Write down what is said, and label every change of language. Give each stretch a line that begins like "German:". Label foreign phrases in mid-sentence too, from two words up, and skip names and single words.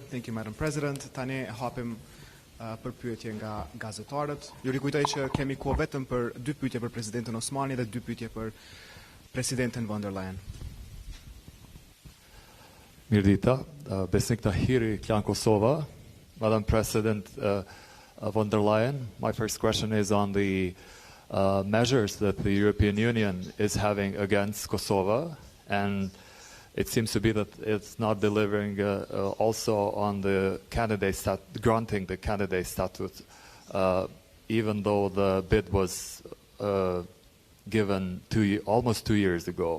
English: Thank you, Madam President.
Albanian: Tani hapim për pyetje nga gazetarët. Ju rikujtoj që kemi kohë vetëm për 2 pyetje për Presidenten Osmani dhe 2 pyetje për Presidenten von der Leyen. Mirdita, Besnik Tahiri, Klan Kosova.
English: Madam President von der Leyen, my first question is on the measures that the European Union is having against Kosovo, and it seems to be that it's not delivering also on the granting the candidate status, even though the bid was given almost 2 years ago.